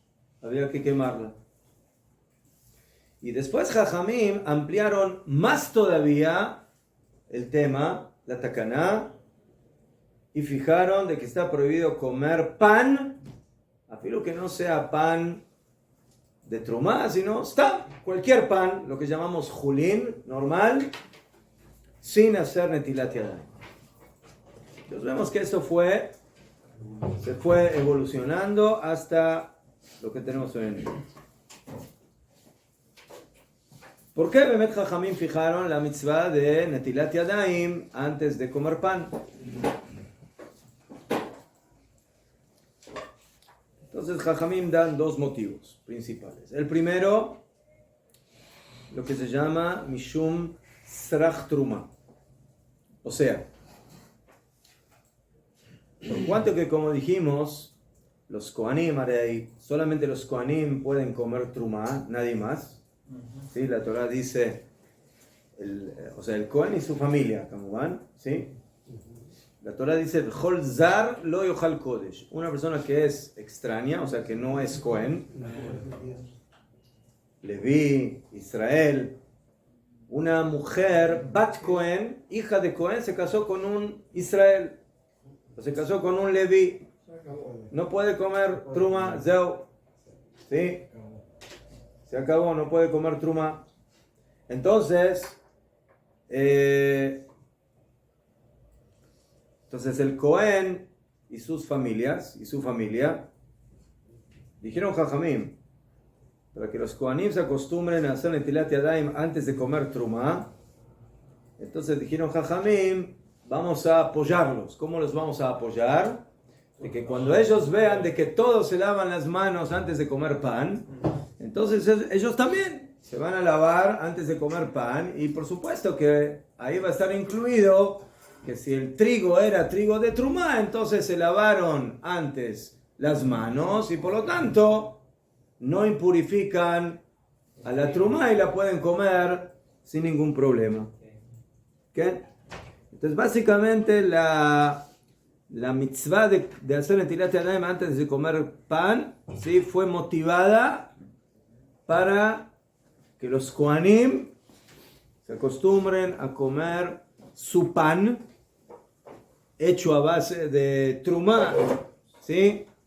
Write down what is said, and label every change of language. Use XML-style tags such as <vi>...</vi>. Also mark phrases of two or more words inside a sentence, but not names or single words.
<es>Y después Jajamim ampliaron más todavía el tema, la takaná, y fijaron de que está prohibido comer pan, afilo que no sea pan de trumá, sino está cualquier pan, lo que llamamos julín, normal, sin hacer</es> <he>נטילת ידיים.</he> <es>Entonces vemos que esto se fue evolucionando hasta lo que tenemos hoy en día. ¿Por qué</es> <he>באמת חכמים</he> <es>fijaron la mitzvah de</es> <he>נטילת ידיים</he> <es>antes de comer pan? Entonces Jajamim dan dos motivos principales. El primero, lo que se llama</es> <he>משום סרך תרומה.</he> <es>O sea, por cuanto que, como dijimos, los Kohanim, solamente los Kohanim pueden comer Truma, nadie más. ¿Sí? La Torah dice, el Kohen y su familia, ¿cómo ¿sí? La Torah dice,</es> <he>וכל זר לא יאכל קודש.</he> <es>Una persona que es extraña, o sea, que no es Kohen, Leví, Israel, una mujer,</es> <he>בת כהן,</he> <es>hija de Kohen, se casó con un Israel, o se casó con un Leví, no puede comer Truma, Zeu, ¿sí? Se acabó, no puede comer Truma. Entonces el Kohen y sus familias, y su familia, dijeron Jajamim, para que los Kohanim se acostumbren a hacer</es> <he>נטילת ידיים</he> <es>antes de comer Truma. Entonces dijeron Jajamim, vamos a apoyarlos. ¿Cómo los vamos a apoyar? De que cuando ellos vean de que todos se lavan las manos antes de comer pan, entonces ellos también se van a lavar antes de comer pan, y por supuesto que ahí va a estar incluido que si el trigo era trigo de Trumá, entonces se lavaron antes las manos y por lo tanto no impurifican a la Trumá y la pueden comer sin ningún problema. ¿Okay? Entonces básicamente la mitzvah de hacer</es> <he>נטילת ידיים</he> <es>antes de comer pan, ¿sí?, fue motivada para que los Kohanim se acostumbren a comer su pan hecho a base de trumá, ¿sí?</es>